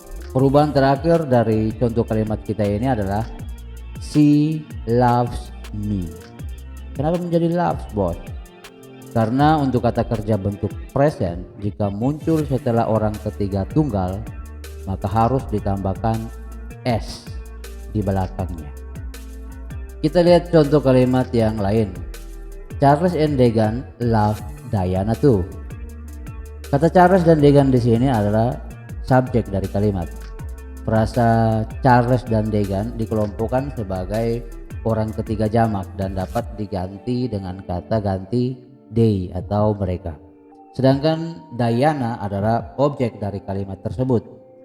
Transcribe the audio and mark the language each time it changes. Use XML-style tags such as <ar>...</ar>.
<id>Perubahan terakhir dari contoh kalimat kita ini adalah</id> <en>she loves me.</en> <id>Kenapa menjadi loves, bos? Karena untuk kata kerja bentuk present, jika muncul setelah orang ketiga tunggal, maka harus ditambahkan s di belakangnya. Kita lihat contoh kalimat yang lain.</id> <en>Charles and Degan love Diana too.</en> <id>Kata Charles dan Degan di sini adalah subjek dari kalimat. Frasa Charles dan Degan dikelompokkan sebagai orang ketiga jamak dan dapat diganti dengan kata ganti they atau mereka. Sedangkan Diana adalah objek dari kalimat tersebut.</id>